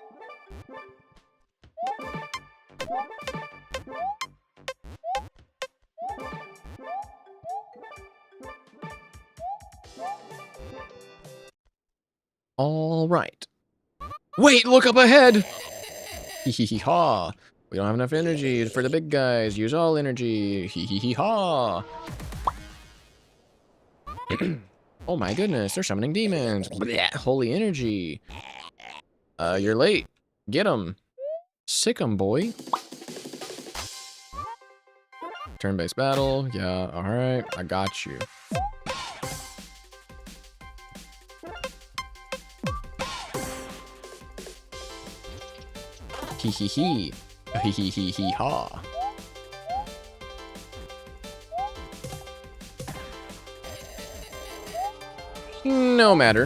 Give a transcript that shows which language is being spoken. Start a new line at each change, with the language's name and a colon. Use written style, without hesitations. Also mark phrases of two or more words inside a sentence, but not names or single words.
English: All right. Wait, look up ahead. Hee hee hee ha. We don't have enough energy for the big guys. Use all energy. Hee hee hee ha. Oh my goodness, they're summoning demons. Blech, holy energy. You're late. Get 'em. Sick 'em, boy. Turn-based battle. Yeah, alright. I got you. Hee hee hee. Hee hee hee hee ha. No matter.